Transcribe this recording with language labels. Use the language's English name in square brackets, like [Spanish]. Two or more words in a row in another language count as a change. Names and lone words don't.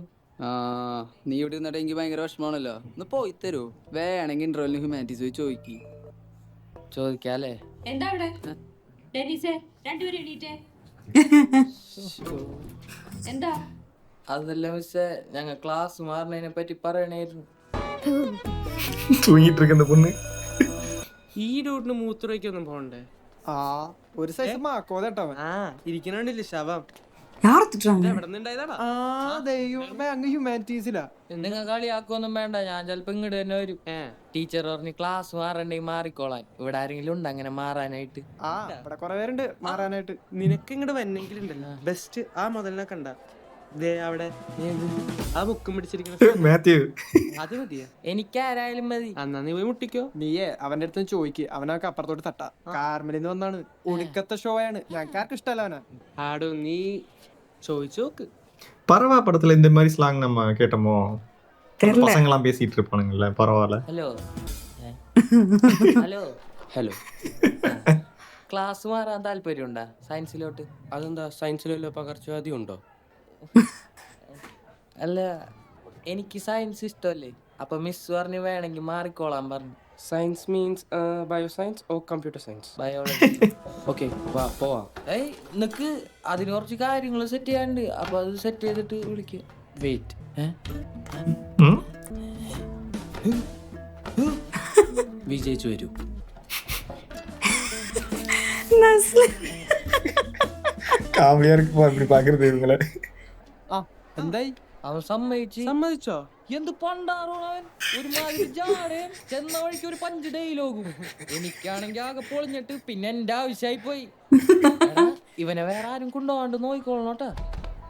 [Malayalam] ആ നീ ഇവിടെ നിന്നിട്ട് എനിക്ക് ഭയങ്കര വിഷമമാണല്ലോ. ഒന്ന് പോയി തരൂ. വേണമെങ്കിൽ ഇന്റർവെല്ലിന് ഹ്യൂമാനിറ്റീസ് പോയി ചോദിക്കി. ചോദിക്കാല്ലേ? എന്താ അവിടെ ഡെന്നീസേ? രണ്ടുപേരും എണീറ്റേ. എന്താ? അതല്ല മിസ്സേ, ഞങ്ങൾ ക്ലാസ് മാറുന്നതിനെ പറ്റി പറയണായിരുന്നു. [Tamil] தூங்கிட்டு இருக்க இந்த பொண்ணு. [Malayalam] ഈ റൂട്ടിന് മൂത്രയ്ക്കൊന്നും പോണ്ടേ? ആ ഒരു സൈസ് മാക്കോതട്ടോ. ആ ഇരിക്കണില്ല ശവം. [Tamil] யார திட்டுறாங்க? [Malayalam] എവിടെ നിന്നുണ്ടായതാടാ? അങ്ങ് ഹ്യൂമാനിറ്റീസിലാ. നിങ്ങൾ കളിയാക്കൊന്നും വേണ്ട. ഞാൻ ചിലപ്പോ ഇങ്ങോട്ട് തന്നെ വരും. ടീച്ചർ പറഞ്ഞ് ക്ലാസ് മാറണ്ടെങ്കിൽ മാറിക്കോളാൻ. ഇവിടെ ആരെങ്കിലും ഉണ്ട് അങ്ങനെ മാറാനായിട്ട്? ആ ഇവിടെ കുറെ പേരുണ്ട് മാറാനായിട്ട്. നിനക്ക് ഇങ്ങോട്ട് വന്നെങ്കിലുണ്ടല്ലോ ബെസ്റ്റ് ആ മുതലിനെ കണ്ട ദേ അവിടെ ആ ബുക്കും പിടിച്ചിരിക്കുന്ന മാത്യു. അത് മതിയാ? എനിക്ക് ആരായാലും മതി. എന്നാ നീ പോയി മുട്ടിക്കോ. നീയേ അവന്റെ അടുത്ത് ചോദിക്ക്. അവനൊക്കെ അപ്പുറത്തോട്ട് തട്ടാ. കാർമലിന്ന് വന്നാണ്. ഒടുക്കത്തെ ഷോ ആണ്. ഞങ്ങൾക്കാർക്ക് ഇഷ്ടമല്ല അവനാ. ആടോ നീ ചോദിച്ചു നോക്ക്. [Tamil] பரவா படத்துல இந்த மாதிரி ஸ்லாங் நம்ம கேட்டோமோ? தெரியல. பசங்க எல்லாம் பேசிட்டு இருப்பானுங்கல்ல. பரவாயில்ல. [Malayalam] ഹലോ ഹലോ ഹലോ. ക്ലാസ് മാറാൻ താല്പര്യമുണ്ടോ സയൻസിലോട്ട്? അതെന്താ സയൻസിലല്ലോ പകർച്ചവ്യാധി ഉണ്ടോ? അല്ല എനിക്ക് സയൻസ് ഇഷ്ടമല്ലേ. അപ്പൊ മിസ് പറഞ്ഞ് വേണമെങ്കിൽ മാറിക്കോളാൻ പറഞ്ഞു. [English] science means bio science or computer science? [Malayalam] ബയോളജി. ഓക്കെ വാ പോവാം. ഏയ് നിനക്ക് അതിന് കുറച്ച് കാര്യങ്ങൾ സെറ്റ് ചെയ്യാണ്ട്. അപ്പൊ അത് സെറ്റ് ചെയ്തിട്ട് വിളിക്കുക. വെയിറ്റ്. ம்? വിജയിച്ചു വരൂ. [Tamil] நஸ்லின் காமெடியா இருக்குப்பா இப்படி பாக்குறது இவங்கள. [Malayalam] എന്തായി? അവൻ സമ്മതിച്ച്. സമ്മതിച്ചോ? എന്ത് പണ്ടാറോണവൻ. ഒരുമാതിരി ജാടയും ചെന്ന വഴിക്ക് ഒരു 5 ഡയലോഗും. എനിക്കാണെങ്കിൽ ആകെ പൊളിഞ്ഞിട്ട് പിന്നെ എന്റെ ആവശ്യമായി പോയി. എടാ, ഇവനെ വേറെ ആരും കൊണ്ടുപോകാണ്ട് നോക്കിക്കോളണോട്ടാ.